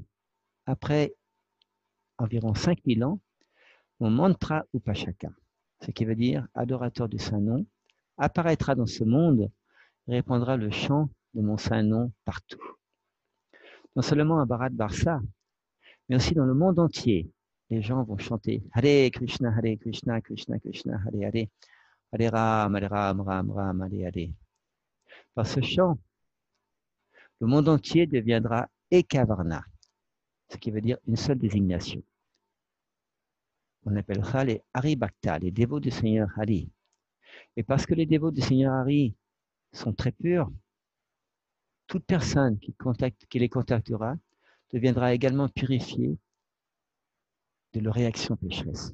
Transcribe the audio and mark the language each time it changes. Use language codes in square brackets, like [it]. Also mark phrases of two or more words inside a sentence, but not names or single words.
[fr] Après environ 5000 ans, mon mantra Upashaka ce qui veut dire adorateur du Saint-Nom, apparaîtra dans ce monde et répandra le chant de mon Saint-Nom partout. Non seulement à Bharat Barsa, mais aussi dans le monde entier, les gens vont chanter [sa] Hare Krishna, Krishna Krishna, Hare Hare, Hare Ram, Ram Ram, Hare Hare. [fr] Par ce chant, le monde entier deviendra Ekavarna, ce qui veut dire une seule désignation. On appellera les [sa] Hari Bhakta, [fr] les dévots du Seigneur Hari. Et parce que les dévots du Seigneur Hari sont très purs, toute personne qui les contactera deviendra également purifiée de leurs réactions pécheresses.